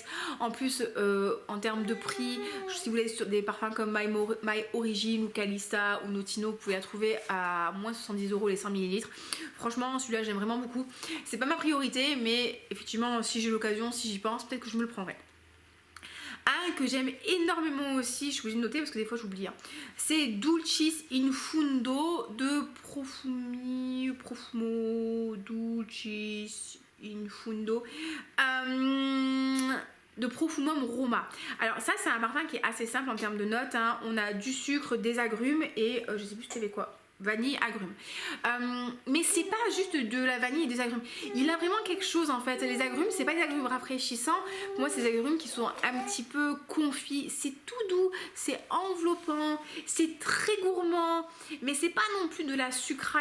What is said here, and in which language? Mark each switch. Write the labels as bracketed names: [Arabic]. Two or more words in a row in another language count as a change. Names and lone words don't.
[French] En plus en termes de prix, si vous voulez sur des parfums comme My Origin ou Calista ou Notino, vous pouvez la trouver à moins 70 € les 100 ml. Franchement celui-là j'aime vraiment beaucoup. C'est pas ma priorité, mais effectivement si j'ai l'occasion, si j'y pense, peut-être que je me le prendrai. Un que j'aime énormément aussi, je suis obligée de noter parce que des fois j'oublie, hein. C'est Dulcis in Fundo de Profumo Dulcis in Fundo de Profumum Roma. Alors ça c'est un parfum qui est assez simple en termes de notes, hein. On a du sucre, des agrumes et je sais plus ce qu'il y avait quoi, vanille, agrumes, mais c'est pas juste de la vanille et des agrumes, il a vraiment quelque chose en fait. Les agrumes c'est pas des agrumes rafraîchissants, pour moi c'est des agrumes qui sont un petit peu confits, c'est tout doux, c'est enveloppant, c'est très gourmand, mais c'est pas non plus de la sucraille.